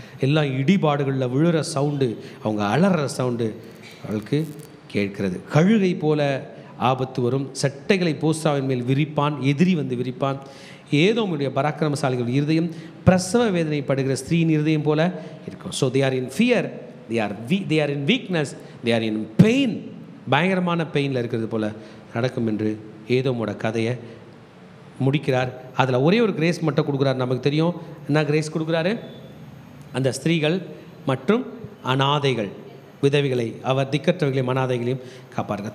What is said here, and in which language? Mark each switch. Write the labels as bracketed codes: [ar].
[ta] எல்லாம் இடிபாடுகளில் விழுற சவுண்டு, அவங்க அலற சவுண்டு அவளுக்கு கேட்கிறது. கழுகை போல ஆபத்து வரும். சட்டைகளை போஸ்தாவின் மேல் விரிப்பான், எதிரி வந்து விரிப்பான். ஏதோமுடைய பராக்கிரமசாலிகள் இருதயம் பிரசவ வேதனைப்படுகிற ஸ்திரீயின் இருதயம் போல இருக்கும். [en] So they are in fear, they are in weakness, they are in pain. [ta] பயங்கரமான பெயினில் இருக்கிறது போல நடக்கும் என்று ஏதோமோட கதையை முடிக்கிறார். அதில் ஒரே ஒரு கிரேஸ் மட்டும் கொடுக்குறாரு. நமக்கு தெரியும் என்ன கிரேஸ் கொடுக்குறாரு. அந்த ஸ்திரீகள் மற்றும் அனாதைகள், விதவிகளை, அவர் திக்கற்றவர்களையும் அனாதைகளையும் காப்பாருங்க.